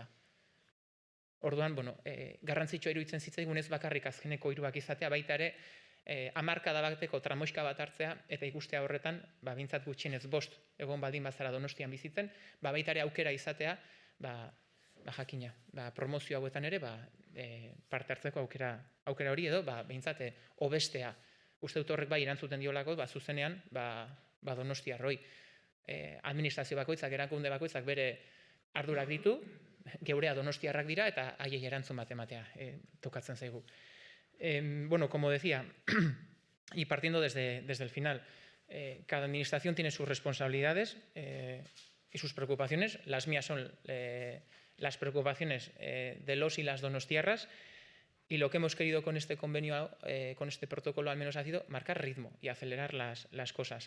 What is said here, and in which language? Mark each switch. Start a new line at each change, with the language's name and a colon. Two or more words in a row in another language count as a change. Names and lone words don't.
Basque: Orduan, garrantzitsua iruditzen zitzaigun ez bakarrik azkeneko 3ak izatea, baita ere, hamarkada bateko tramoiska bat hartzea, eta ikustea horretan, bintzat gutxienez 5 egon baldin bazara Donostian bizitzen, baita ere aukera izatea, jakina, promozio hauetan ere, parte hartzeko aukera hori edo, bintzat, hobestea. Uste dut horrek erantzuten diolako, zuzenean, Donostiarroi. Administrazio bakoitzak, erakunde bakoitzak bere ardurak ditu, geurea Donostiarrak dira, eta haiei erantzun bat ematea tokatzen zaigu.
Spanish: Bueno, como decía, y partiendo desde el final, cada administración tiene sus responsabilidades y sus preocupaciones. Las mías son las preocupaciones de los y las donostiarras, y lo que hemos querido con este convenio, con este protocolo al menos, ha sido marcar ritmo y acelerar las cosas.